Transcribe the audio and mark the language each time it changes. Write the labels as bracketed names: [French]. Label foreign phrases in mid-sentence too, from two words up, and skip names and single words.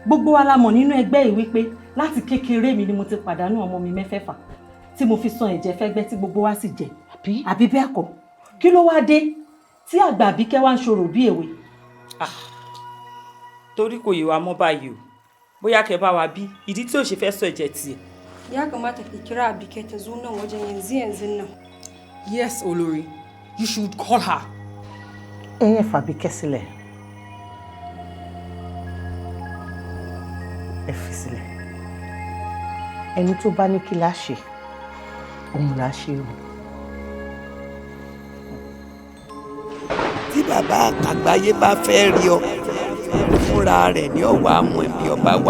[Yoruba] Gbogbo wa la mọ̀ nínú ẹgbẹ́ yìí wípé láti kékeré mi ni mo ti pàdánù ọmọ mi mẹ́fẹ̀ẹ̀fà tí mo fi san ẹ̀jẹ̀ fẹ́gbẹ́ tí gbogbo wa sì jẹ. Àbí bẹ́ẹ̀ kọ́? Kí ló wá dé tí àgbà Àbíkẹ́ wá ń ṣòro bí èwe? Torí kò yé wa mọ́ báyìí o. Bóyá kẹ́ bá wa bí ìdí tí ò ṣe fẹ́ sọ ẹ̀jẹ̀ tiẹ̀. [Hausa] Ya kamata ki kira Abike ta zo nan wajen yanzu nan. [English] Yes, Olori. You should call her. [Yoruba] Ẹ̀yin f'Àbíkẹ́ sílẹ̀. Ẹ fi sílẹ̀. Ẹni tó bá ní kí la ṣe, òun la ṣe o. Tí bàbá àgbáyé bá fẹ́ rí ọ fúnra rẹ̀ ní ọ̀wọ́ àwọn ẹbí ọba wa.